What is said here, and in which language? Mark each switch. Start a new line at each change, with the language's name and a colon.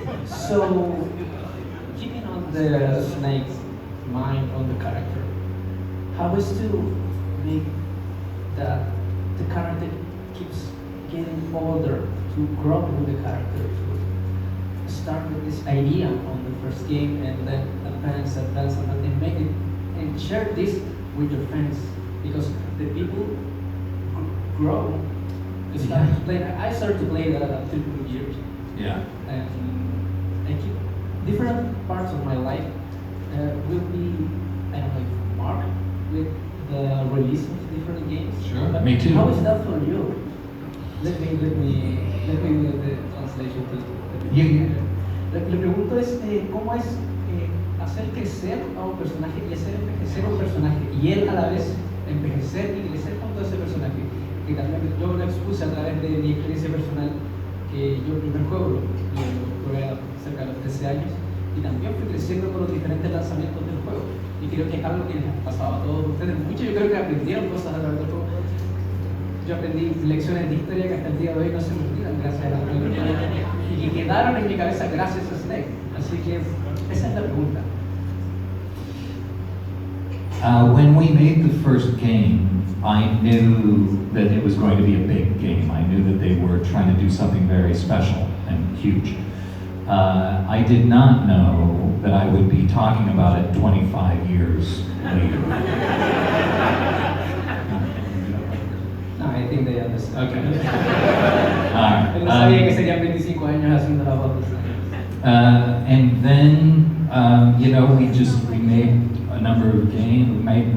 English: So, keeping on the Snake's mind on the character, how is to make the character keeps getting older, to grow with the character, to start with this idea on the first game and then advance and make it and share this with your fans, because the people grow. I started to play that at 3 years. Yeah. And I keep different parts of my life will be, I don't know, marked with the release of different games. Sure, But me too. How is that for you? Let me do the translation to
Spanish: Le pregunto es cómo es hacer crecer a un personaje y hacer envejecer a un personaje y él a la vez envejecer y crecer junto a ese personaje, que también yo lo expuse a través de mi experiencia personal, que yo el primer juego lo jugué cerca de los 13 años y también fui creciendo con los diferentes lanzamientos del juego y creo que es algo que les ha pasado a todos ustedes mucho. Yo creo que aprendieron cosas a través del juego. Yo aprendí lecciones de historia que hasta el día de hoy no se me olvidan gracias a la y que quedaron en mi cabeza gracias a Snake. Así que esa es la pregunta.
English: When we made the first game, I knew that it was going to be a big game. I knew that they were trying to do something very special and huge. I did not know that I would be talking about it 25 years later. No, I think they understand. Okay.
Spanish: No sabía que serían 25 años haciendo las fotos.
English: And then, we made a number of games.